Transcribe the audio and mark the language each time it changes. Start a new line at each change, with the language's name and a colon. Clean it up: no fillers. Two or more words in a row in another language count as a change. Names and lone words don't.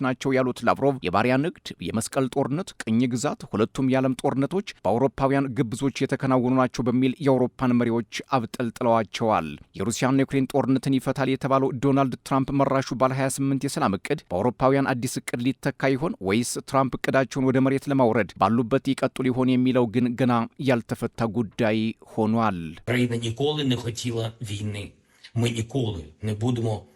Amharic: ናቸው ያሉት ላቭሮቭ የባሪያ ንግድ፣ የመስቀል ጦርነት፣ ቅኝ ግዛት፣ ሁለቱም የዓለም ጦርነቶች በአውሮፓውያን ግብዞች የተከናወኑ ናቸው በሚል የአውሮፓን መሪዎች አብጠልጥለዋቸዋል። የሩሲያና ዩክሬን ጦርነትን ይፈታል የተባለው ዶናልድ ትራምፕ መራሹ ባለ 28 የሰላም እቅድ በአውሮፓውያን አዲስ እቅድ ሊተካ ይሆን ወይስ ትራምፕ እቅዳቸውን ወደ መሬት ለማውረድ ባሉበት ይቀጥሉ ይሆን የሚለው ግን ገና ያልተፈታ ጉዳይ ሆኗል።
Ukrainian: Україна ніколи не хотіла війни. Ми ніколи не будемо